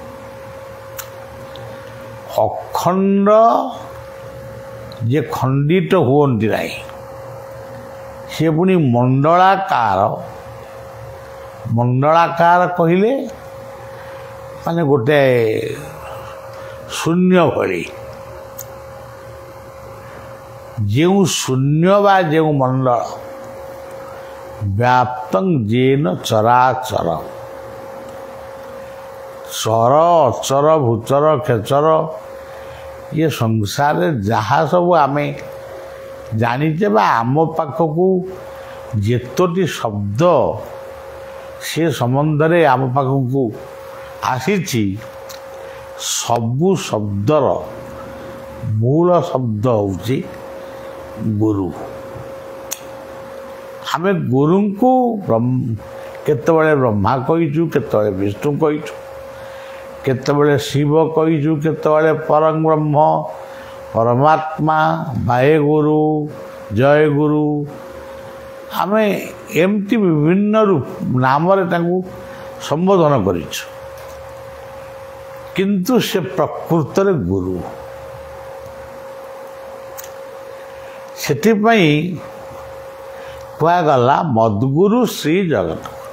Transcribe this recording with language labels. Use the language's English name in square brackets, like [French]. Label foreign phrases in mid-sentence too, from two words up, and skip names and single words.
[Odia] ଅଖଣ୍ଡ ଯେ ଖଣ୍ଡିତ ହୁଅନ୍ତି ନାହିଁ, ସେ ପୁଣି ମଣ୍ଡଳାକାର। ମଣ୍ଡଳାକାର କହିଲେ ମାନେ ଗୋଟେ ଶୂନ୍ୟ ଭଳି, ଯୋ ଶୂନ୍ୟ ବା ଯୋ [Sanskrit] मंडल व्याप्तं येन चराचर, [Odia] ଚର ଅଚର ଭୂଚର ଖେଚର ଯେ ସଂସାର ଜହାଁ ସବ ଆମେ ଜାଣିଚେ ବା ଆମ ପାଖକୁ ଯେତୋଟି ଶବ୍ଦ ସେ ସମ୍ବନ୍ଧ ରେ ଆମ ପାଖକୁ ଆସୀଚି, ସବୁ ଶବ୍ଦର ମୂଳ ଶବ୍ଦ ହୋଚି ଗୁରୁ। ଆମେ ଗୁରୁ କୋ କେତବେଳେ ବ୍ରହ୍ମା କହୀଚୁ, କେତବେଳେ ବିଷ୍ଣୁ କହୀଚୁ, କେତବେଳେ ଶିବ କହୀଚୁ, କେତବେଳେ ପରମ ବ୍ରହ୍ମ ପରମାତ୍ମା ବାହେ ଗୁରୁ ଜୟ ଗୁରୁ ଆମେ ଏମତୀ ବିଭିନ୍ନ ରୂପ ନାମ ରେ ତାଙ୍କୁ ସମ୍ବୋଧନ କରିଛୁ, କିନ୍ତୁ ସେ ପ୍ରକୃତ ରେ ଗୁରୁ। ସେଥିପଇ କୁଆଗଲା ମଦ୍ଗୁରୁ ଶ୍ରୀ ଜଗତ।